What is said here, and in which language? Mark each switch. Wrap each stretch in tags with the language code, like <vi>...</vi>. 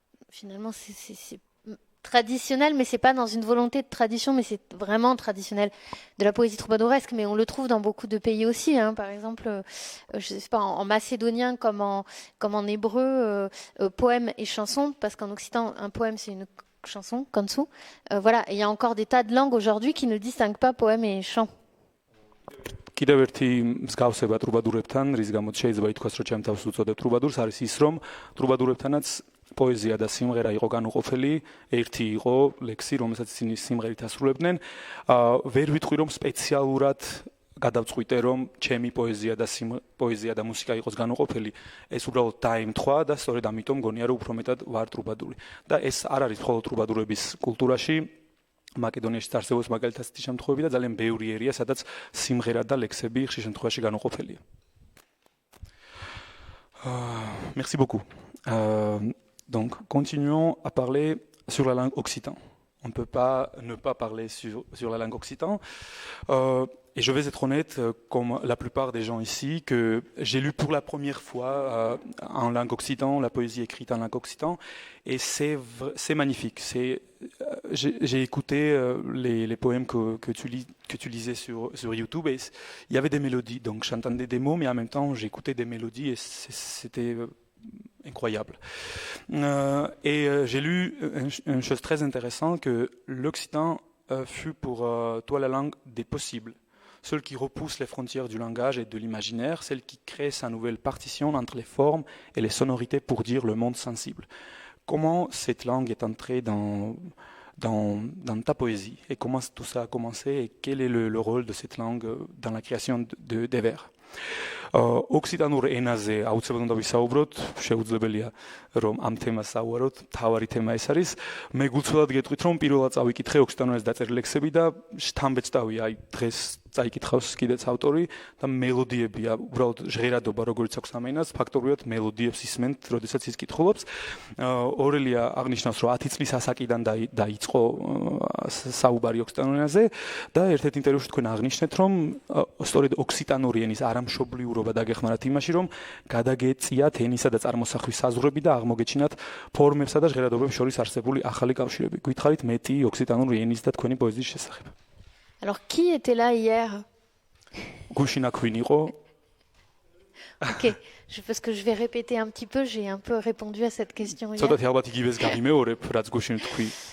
<fr>finalement, c'est traditionnel, mais c'est pas dans une volonté de tradition, mais c'est vraiment traditionnel de la poésie troubadouresque, mais on le trouve dans beaucoup de pays aussi, hein. Par exemple, je sais pas, en macédonien comme en hébreu, poème et chanson, parce qu'en occitan, un poème c'est une chanson, kansu. Voilà, il y a encore des tas de langues aujourd'hui qui ne distinguent pas poème et chant.</fr> <ka>კიდევ ერთი მსგავსება ტრუბადურებთან, რის გამოც შეიძლება ითქვას, რომ ჩემ თავს უწოდებ ტრუბადურს, არის ის, რომ ტრუბადურებთანაც პოეზია და სიმღერა იყო განუყოფელი, ერთი იყო ლექსი, რომელსაც ისინი სიმღერით ასრულებდნენ. ვერ ვიტყვი, რომ სპეციალურად გადავწყვიტე, რომ ჩემი პოეზია და მუსიკა იყოს განუყოფელი. ეს უბრალოდ დაემთხვა და სწორედ ამიტომ მგონია, რომ უფრო მეტად ვარ ტრუბადური. და ეს არ არის მხოლოდ ტრუბადურების კულტურაში, მაკედონიაში არსებობს მაგალითად ასეთი შემთხვევები და ძალიან ბევრი ერია, სადაც სიმღერა და ლექსები ხშირ შემთხვევაში განუყოფელია.</ka> <fr>Merci beaucoup. Donc, continuons à parler sur la langue occitan. On ne peut pas ne pas parler sur la langue occitan. Et je vais être honnête, comme la plupart des gens ici, que j'ai lu pour la première fois en langue occitan, la poésie écrite en langue occitan, et c'est magnifique. J'ai écouté les poèmes que tu lisais sur YouTube, et il y avait des mélodies. Donc j'entendais des mots, mais en même temps j'écoutais des mélodies, et c'était incroyable. Et j'ai lu une chose très intéressante, que l'occitan fut pour toi la langue des possibles, celle qui repousse les frontières du langage et de l'imaginaire, celle qui crée sa nouvelle partition entre les formes et les sonorités pour dire le monde sensible. Comment cette langue est entrée dans ta poésie, et comment tout ça a commencé, et quel est le rôle de cette langue dans la création des vers?</fr> <ka>ოქსიტანურ ენაზე აუცილებლად უნდა ვისაუბროთ, შეუძლებელია რომ ამ თემას ავუაროთ, თავარი თემა ეს არის. მე გულწრფელად გეტყვით, რომ პირველად წავიკითხე ოქსიტანურზე დაწერილი ლექსები და შთამბეჭდავია, აი დღეს წაიკითხავს კიდეც ავტორი და მელოდიებია, უბრალოდ ჟღერადობა როგორც აქვს ამ ენას, ფაქტობრივად მელოდიებს ისმენთ, როდესაც ის კითხულობს. ორელია აღნიშნავს, რომ 10 წლის ასაკიდან დაიწყო საუბარი ოქსიტანურ ენაზე და ერთ-ერთ ინტერვიუში თქვენ აღნიშნეთ, რომ სწორედ ოქსიტანური ენის არამშობლიურობა დაგეხმარათ იმაში, რომ გადაგეწიათ ენისა და წარმოსახვის საზღვრები და აღმოგეჩინათ ფორმებსა და ჟღერადობებს შორის არსებული ახალი კავშირები. გითხარით მეტი ოქსიტანური ენის და თქვენი პოეზიის შესახებ.</ka> <fr>Alors, qui était là hier?</fr> <ka>Gouchina Queen იყო.</ka> <fr>Ok, parce que je vais répéter un petit peu, j'ai un peu répondu à cette question hier.</fr> <ka>ცოტათი ალბათ იგივეს გამიმეორებ, რაც გუშინ თქვი.</ka>